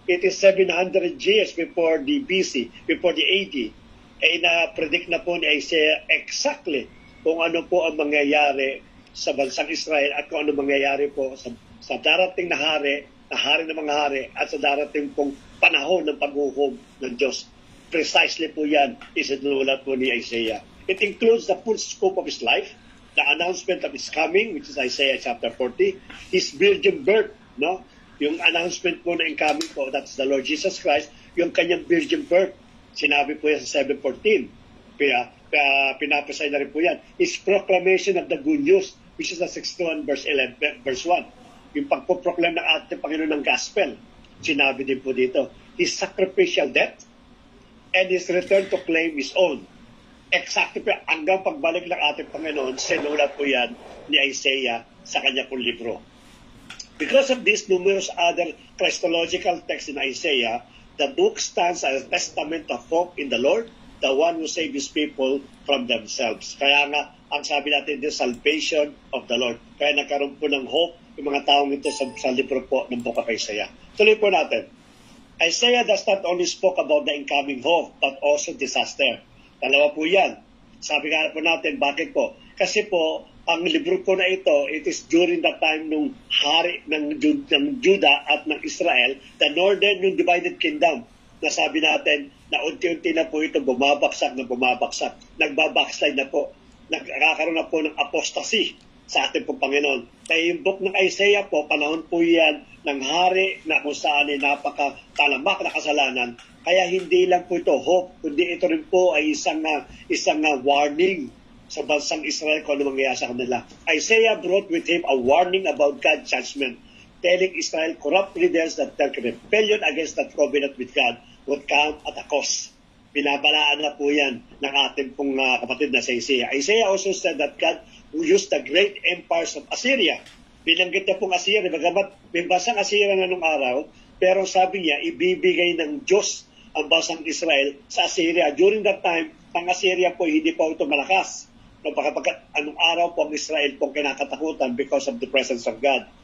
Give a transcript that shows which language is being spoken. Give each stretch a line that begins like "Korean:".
English: It is 700 years before the BC, before the AD.
Filipino: Na-predict na po ni Isaiah exactly kung ano po ang mangyayari sa bansang Israel at kung ano mangyayari po sa darating na hari ng mga hari at sa darating pong panahon ng paghukom ng Diyos. Precisely po yan isinulat po ni Isaiah.
English: It includes the full scope of his life, the announcement of his coming, which is Isaiah chapter 40, his virgin birth, no?
Filipino: Yung announcement po na incoming po,
English: that's the Lord Jesus Christ,
Filipino: yung kanyang virgin birth, sinabi po yan sa 7:14. Pinapasay na rin po yan.
English: His proclamation of the good news, which is the 61 verse 1.
Filipino: Yung pagpoproclaim ng ating Panginoon ng gospel, sinabi din po dito.
English: His sacrificial death and his return to claim his own.
Filipino: Exactly po, hanggang pagbalik ng ating Panginoon, sinulat po yan ni Isaiah sa kanya pong libro.
English: Because of these numerous other Christological texts in Isaiah, the book stands as a testament of hope in the Lord, the one who saved his people from themselves.
Filipino: Kaya nga, ang sabi natin din,
English: salvation of the Lord.
Filipino: Kaya nagkaroon po ng hope yung mga taong ito sa libro po ng Book of Isaiah. Tuloy po natin.
English: Isaiah does not only spoke about the incoming hope, but also disaster.
Filipino: Dalawa po yan. Sabi nga po natin, bakit po? Kasi po, ang libro po na ito,
English: it is during the time
Filipino: nung hari ng Judah at ng Israel, the northern, yung
English: divided kingdom,
Filipino: na sabi natin, na unti-unti na po ito bumabaksak. Nagbabackslide na po. Nagkakaroon na po ng apostasy sa ating pong Panginoon. Kaya yung book ng Isaiah po, panahon po yan ng hari na kung saan ay napaka-talamak na kasalanan. Kaya hindi lang po ito hope, kundi ito rin po ay isang warning sa bansang Israel kung ano mangyayari sa kanila.
English: Isaiah brought with him a warning about God's judgment, telling Israel corrupt leaders that their rebellion against that covenant with God would come at a cost.
Filipino: Binabalaan na po yan ng ating pong kapatid na sa Isaiah.
English: Isaiah also said that God will use the great empires of Assyria.
Filipino: Binanggit na pong Assyria, bagamat may bansang Assyria na nung araw, pero sabi niya, ibibigay ng Diyos ang bansang Israel sa Assyria.
English: During that time,
Filipino: ang Assyria po hindi pa ito malakas. Anong araw po ang Israel po kinakatakutan
English: because of the presence of God.